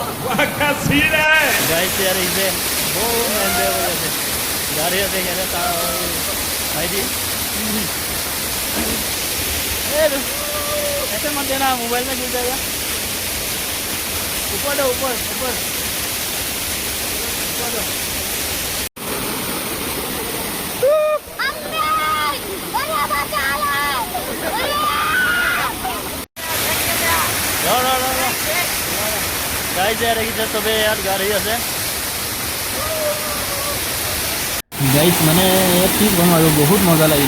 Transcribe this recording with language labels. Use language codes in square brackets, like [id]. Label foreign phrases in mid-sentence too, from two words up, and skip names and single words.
[hi] वाह क्या सीन है। [as] গাইছ ইয়াৰ আহিছে, বহুত এনজয় কৰি আছে। গাড়ী আছে ইয়াতে তাৰ ভাইটি। [hi] ऐसे मत देना, मोबाइल में गिर जाएगा। ऊपर दो, ऊपर ऊपर ऊपर दो। [as] গাইজ দেখিছে চবে ইয়াত গা ধুই আছে। গাইজ মানে ইয়াত কি ক'ম আৰু, বহুত মজা লাগিলে।